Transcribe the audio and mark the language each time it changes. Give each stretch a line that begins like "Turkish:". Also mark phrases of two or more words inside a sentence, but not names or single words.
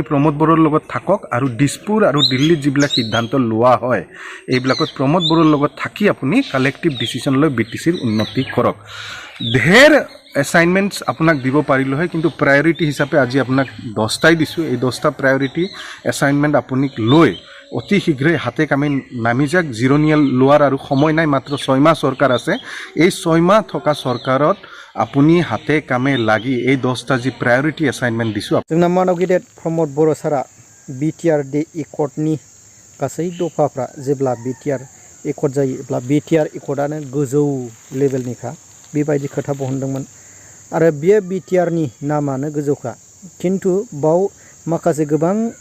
Assamese: প্ৰমোদ বৰৰ লগত থাকক আৰু দিছপুৰ আৰু দিল্লীত যিবিলাক সিদ্ধান্ত লোৱা হয় এইবিলাকত প্ৰমোদ বৰৰ লগত থাকি আপুনি
English: collective decision
Assamese: লৈ বিটিচিৰ উন্নতি কৰক ধেৰ এছাইনমেণ্টছ আপোনাক দিব পাৰিলো হয় কিন্তু প্ৰায়োৰিটি হিচাপে আজি আপোনাক 10টাই দিছো এই 10টা
English: priority assignment
Assamese: আপুনি লৈ অতি শীঘ্ৰে হাতে কামে নামি যাক জিৰনিয়াল লোৱাৰ আৰু সময় নাই মাত্ৰ 6 মাহ চৰকাৰ আছে এই 6 মাহ থকা চৰকাৰত আপুনি হাতে কামে লাগি এই 10টা জি
English: priority assignment
Assamese: দিছো
Bodo: जोंना मानाव गिदिर प्रमोद बर' सारा बिटिआर दे एकर्डनि गासै दफाफ्रा जेब्ला बिटिआर एकर्ड जायोब्ला बिटिआर एकर्डआनो गोजौ लेभेलनिखा बेबायदि खोथा बहनदोंमोन आरो बे बिटिआरनि नामानो गोजौखा किन्तु बाव माखासे गोबां